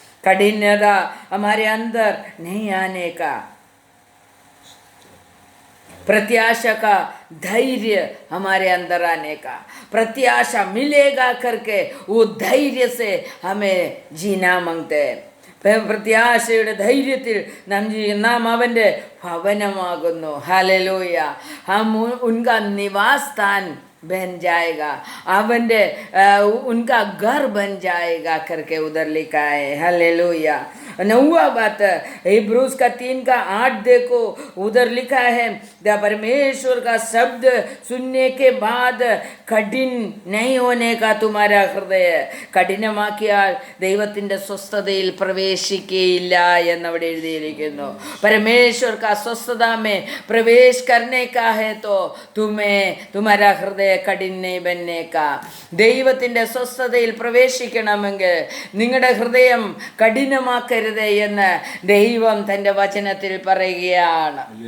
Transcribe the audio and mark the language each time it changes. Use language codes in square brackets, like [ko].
[hi] कठिनता हमारे अंदर नहीं आने का, प्रत्याशा का धैर्य हमारे अंदर आने का, प्रत्याशा मिलेगा करके वो धैर्य से हमें जीना मांगते हैं. [ml] പ്രത്യാശയുടെ ധൈര്യത്തിൽ നാം അവൻ്റെ ഭവനമാകുന്നു. ഹല്ലേലൂയ. [hi] हम उनका निवास स्थान बन जाएगा, [ml] അവൻ്റെ [hi] उनका घर बन जाएगा करके उधर लिखा है. हालेलुया. 9वां बात हिब्रूज का 3:8 देखो, उधर लिखा है परमेश्वर का शब्द सुनने के बाद कठिन नहीं होने का तुम्हारा [ml] ഹൃദയ. കഠിനമാക്കിയാൽ ദൈവത്തിൻ്റെ സ്വസ്ഥതയിൽ പ്രവേശിക്കുകയില്ല എന്നവിടെ എഴുതിയിരിക്കുന്നു. [hi] परमेश्वर का स्वस्थता में प्रवेश करने का है तो तुम्हारा हृदय കഠിൻ नहीं बनने का. [ml] ദൈവത്തിൻ്റെ സ്വസ്ഥതയിൽ പ്രവേശിക്കണമെങ്കിൽ നിങ്ങളുടെ ഹൃദയം കഠിനമാക്കരുത് എന്ന് ദൈവം തൻ്റെ വചനത്തിൽ പറയുകയാണ്.